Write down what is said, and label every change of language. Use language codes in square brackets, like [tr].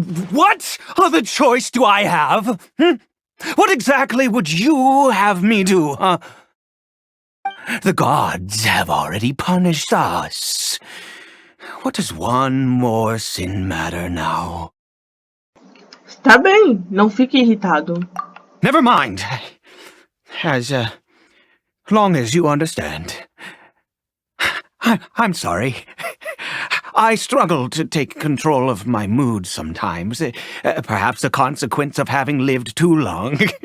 [en] What other choice do I have? What exactly would you have me do, huh? The gods have already punished us. What does one more sin matter now? [pt] Está bem, não fique irritado. [en] Never mind. As long as you understand. I'm sorry. I struggle to take control of my mood sometimes. Perhaps a consequence of having lived too long.